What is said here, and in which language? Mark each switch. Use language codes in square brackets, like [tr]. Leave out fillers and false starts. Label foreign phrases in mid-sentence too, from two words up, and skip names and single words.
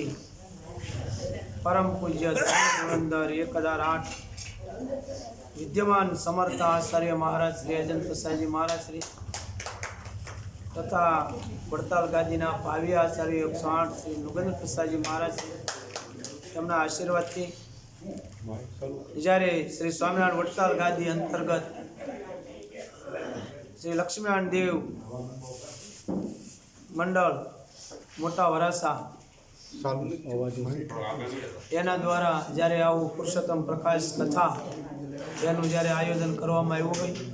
[gu] પરમ પૂજ્ય ધર્મેંદ્ર 1008 વિદ્યમાન સમર્થ આચાર્ય મહારાજ શ્રી અજંત પ્રસાદ જી મહારાજ શ્રી તથા વડતાલ ગાદીના ભાવી આચાર્ય 108 શ્રી નુગેંદ્ર પ્રસાદ જી મહારાજ તેમના આશીર્વાદથી જ્યારે શ્રી સ્વામિનારાયણ વડતાલ ગાદી અંતર્ગત શ્રી લક્ષ્મીનારાયણ દેવ મંડળ મોટા વરાસા એના દ્વારા જ્યારે આવું પુરુષોત્તમ પ્રકાશ કથા એનું જ્યારે આયોજન કરવામાં આવ્યું હોય